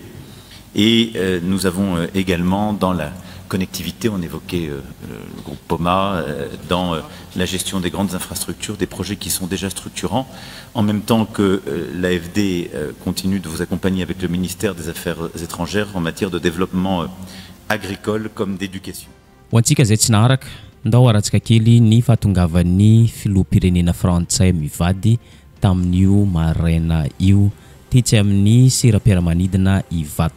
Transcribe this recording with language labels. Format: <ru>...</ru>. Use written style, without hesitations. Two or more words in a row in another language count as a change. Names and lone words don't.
<fr>Et nous avons également dans la connectivité, on évoquait le groupe POMA, dans la gestion des grandes infrastructures, des projets qui sont déjà structurants, en même temps que l'AFD continue de vous accompagner avec le ministère des Affaires étrangères en matière de développement agricole comme d'éducation.</fr> <mg>Ndao aratsika kely ny fahatongavan'ny filoham-pirenena frantsay mivady tamin'io maraina io tetsy amin'ny seram-piaramanidina Ivato.</mg>